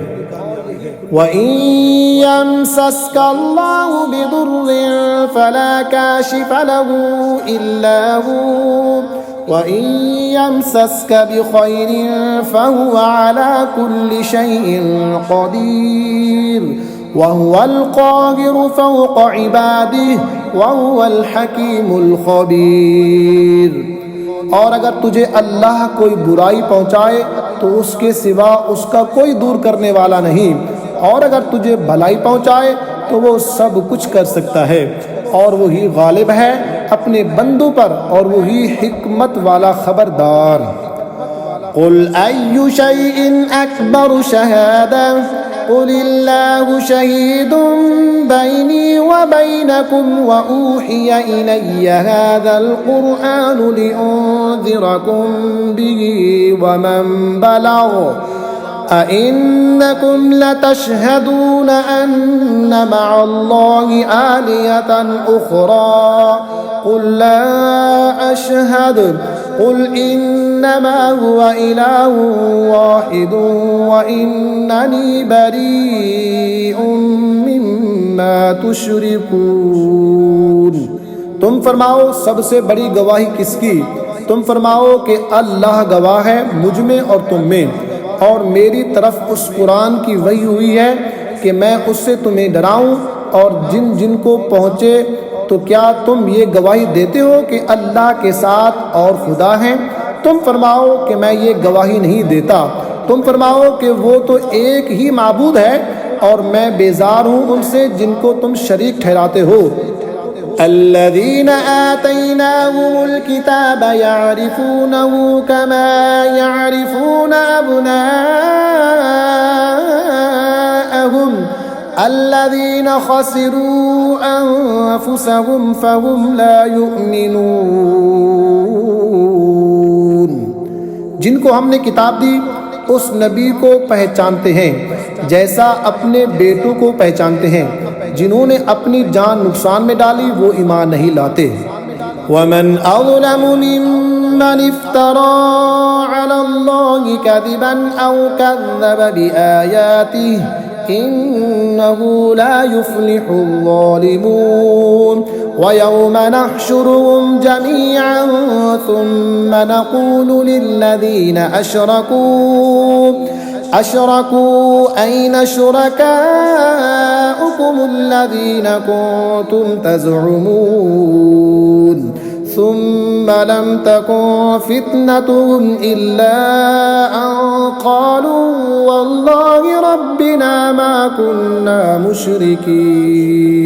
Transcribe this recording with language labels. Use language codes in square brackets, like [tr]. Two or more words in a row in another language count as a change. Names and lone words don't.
[ar] وإن يمسسك الله بضر فلا كاشف له إلا هو وإن يمسسك بخير فهو على كل شيء قدير وهو القاهر فوق عباده وهو الحكيم الخبير. [ur] اور اگر تجھے اللہ کوئی برائی پہنچائے تو اس کے سوا اس کا کوئی دور کرنے والا نہیں، اور اگر تجھے بھلائی پہنچائے تو وہ سب کچھ کر سکتا ہے، اور وہی غالب ہے اپنے بندوں پر، اور وہی حکمت والا خبردار. [ar] قل أي شيء أكبر شهادة قل الله شهيد بيني وبينكم وأوحي إلي هذا القرآن لأنذركم به ومن بلغ أئنكم لتشهدون أن مع الله آلهة أخرى قل لا أشهد قل إنما هو إله واحد وإنني بريء مما تشركون. [ur] تم فرماؤ سب سے بڑی گواہی کس کی? تم فرماؤ کہ اللہ گواہ ہے مجھ میں اور تم میں، اور میری طرف اس قرآن کی وحی ہوئی ہے کہ میں اس سے تمہیں ڈراؤں، اور جن جن کو پہنچے تو کیا تم یہ گواہی دیتے ہو کہ اللہ کے ساتھ اور خدا ہیں? تم فرماؤ کہ میں یہ گواہی نہیں دیتا۔ تم فرماؤ کہ وہ تو ایک ہی معبود ہے، اور میں بیزار ہوں ان سے جن کو تم شریک ٹھہراتے ہو. [ar] الذين آتيناهم الكتاب يعرفونه كما يعرفون أبناءهم الذين خسروا أنفسهم فهم لا يؤمنون. [ur] جن کو ہم نے کتاب دی اس نبی کو پہچانتے ہیں جیسا اپنے بیٹوں کو پہچانتے ہیں. جنہوں نے اپنی جان نقصان میں ڈالی وہ ایمان نہیں لاتے. [ar] ومن أظلم ممن افترى على الله كذبا أو كذب بآياته إنه لا يفلح الظالمون. ويوم نحشرهم جميعا ثم نقول للذين أشركوا أين شركاؤكم الذين كنتم تزعمون ثم لم تكن فتنتهم إلا أن قالوا والله ربنا ما كنا مشركين.